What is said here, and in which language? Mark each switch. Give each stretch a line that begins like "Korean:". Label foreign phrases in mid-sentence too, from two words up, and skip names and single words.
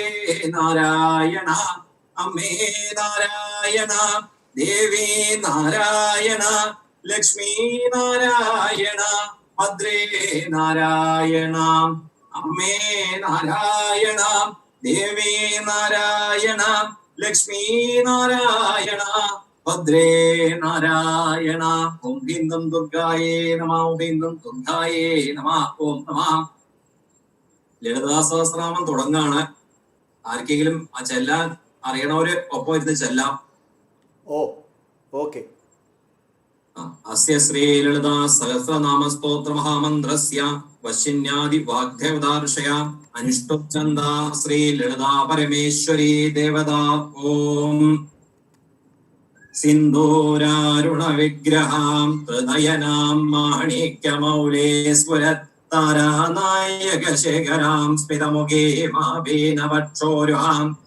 Malayalam: നാരായണ അമ്മേ നാരായണ ദേവീ നാരായണ ലക്ഷ്മീ നാരായണ ഭദ്രേ നാരായണ അമ്മേ നാരായണ ദേവീ നാരായണ ലക്ഷ്മീ നാരായണ ഭദ്രേ നാരായണ
Sanskrit: ओम ह्रीं दुर्गाये नमः ओम ह्रीं दुर्गाये नमः ओम नमः
Malayalam: ലളിതാ സഹസ്രനാമം തുടങ്ങാണ്. ആർക്കെങ്കിലും ആ ചെല്ലാൻ അറിയണവര് ഒപ്പം ഇരുന്ന് ചെല്ലാം. ഓ ഓക്കെ.
Sanskrit: അസ്യ ശ്രീ ലളിതാ സഹസ്രനാമ സ്തോത്ര മഹാമന്ത്രസ്യ വശിന്യാദി വാഗ്ദേവതാർഷയ അനുഷ്ഠുപ്ഛന്ദ ശ്രീ ലളിതാ പരമേശ്വരി ദേവതാ ഓം സിന്ദൂരാരുണ വിഗ്രഹാം ഹൃദയനാം മാണിക്യമൗലേ സ്ഫുരത് താരാനായക ശേഖരാം സ്മിതമുഖേ മാഭീനവക്ഷോരുഹാം